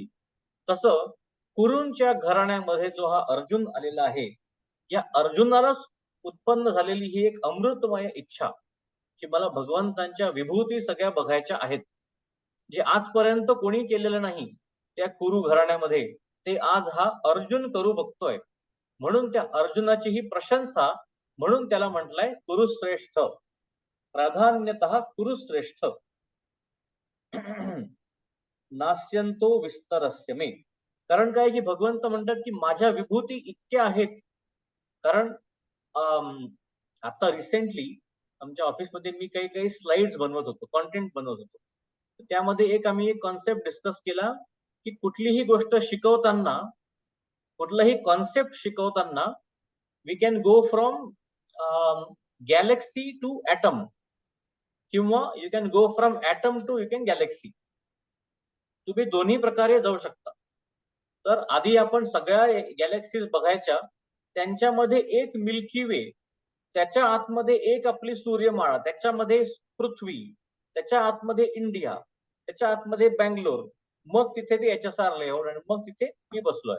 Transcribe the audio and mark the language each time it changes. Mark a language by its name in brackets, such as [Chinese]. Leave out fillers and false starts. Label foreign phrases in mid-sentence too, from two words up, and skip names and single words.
[Marathi] तसं कुरूंच्या घराण्यामध्ये जो हा अर्जुन आलेला आहे, या अर्जुनालाच उत्पन्न झालेली ही एक अमृतमय इच्छा की मला भगवंतांच्या विभूती सगळ्या बघायच्या आहेत, जे आजपर्यंत कोणी केलेलं नाही त्या कुरु घराण्यामध्ये, ते आज हा अर्जुन करू बघतोय. म्हणून त्या अर्जुनाची ही प्रशंसा, म्हणून त्याला म्हटलंय कुरुश्रेष्ठ, प्राधान्यतः कुरुश्रेष्ठ. [Sanskrit] नास्यंतो विस्तरस्य मे. [Marathi] कारण काय की भगवंत म्हणतात की माझ्या विभूती इतक्या आहेत. कारण आता रिसेंटली आमच्या ऑफिसमध्ये मी काही स्लाइड्स बनवत होतो, कॉन्टेंट बनवत होतो. त्यामध्ये आम्ही एक [English] concept discuss [Marathi] केला की कुठलीही गोष्ट शिकवताना, कुठलाही कॉन्सेप्ट शिकवताना [English] we can go from galaxy to atom, [Marathi] किंवा [English] you can go from atom to you can galaxy. [Marathi] तुम्ही दोन्ही प्रकारे जाऊ शकता. तर आधी आपण सगळ्या गॅलेक्सीज बघायच्या, त्यांच्यामध्ये एक मिल्की वे, त्याच्या आतमध्ये एक आपली सूर्यमाळा, त्याच्यामध्ये पृथ्वी, त्याच्या आतमध्ये इंडिया, त्याच्या आतमध्ये बँगलोर, मग तिथे ते HSR लेआउट, आणि मग तिथे मी बसलोय.